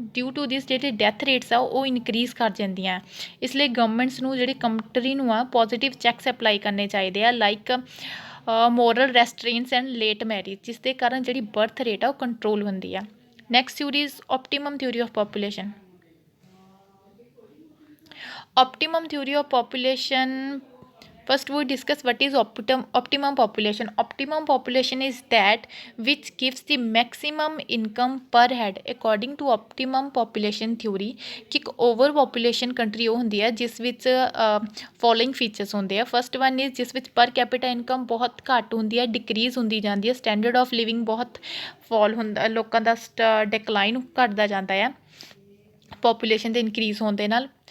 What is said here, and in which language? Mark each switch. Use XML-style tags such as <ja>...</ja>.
<pa>Due to ਦਿਸ ਜਿਹੜੀ death rates ਆ ਉਹ ਇਨਕਰੀਜ਼ ਕਰ ਜਾਂਦੀਆਂ। ਇਸ ਲਈ ਗਵਰਨਮੈਂਟਸ ਨੂੰ ਜਿਹੜੀ ਕੰਟਰੀ ਨੂੰ ਆ ਪੋਜ਼ੀਟਿਵ ਚੈੱਕਸ ਅਪਲਾਈ ਕਰਨੇ ਚਾਹੀਦੇ ਆ, like moral ਰੈਸਟ੍ਰੇਨਸ and late marriage, ਜਿਸ ਦੇ ਕਾਰਨ ਜਿਹੜੀ ਬਰਥ ਰੇਟ ਆ ਉਹ ਕੰਟਰੋਲ ਹੁੰਦੀ ਆ।</pa> <en>Next theory is optimum theory of population. Optimum theory of population. First we discuss what is optimum population. Optimum population is that which gives the maximum income per head according to optimum population theory।</en> <pa>ਕਿ ਇੱਕ over population country ਉਹ ਹੁੰਦੀ ਹੈ ਜਿਸ ਵਿੱਚ following features ਹੁੰਦੇ ਆ।</pa> <en>first one is</en> <pa>ਜਿਸ ਵਿੱਚ ਪਰ ਕੈਪੀਟਾ ਇਨਕਮ ਬਹੁਤ ਘੱਟ ਹੁੰਦੀ ਹੈ, ਡਿਕਰੀਜ਼ ਹੁੰਦੀ ਜਾਂਦੀ ਹੈ, ਸਟੈਂਡਰਡ ਆਫ ਲਿਵਿੰਗ ਬਹੁਤ ਫੋਲ ਹੁੰਦਾ, ਲੋਕਾਂ ਦਾ ਡਿਕਲਾਈਨ ਘੱਟਦਾ ਜਾਂਦਾ ਆ ਪਾਪੂਲੇਸ਼ਨ ਦੇ ਇਨਕਰੀਜ਼ ਹੋਣ ਦੇ ਨਾਲ।</pa>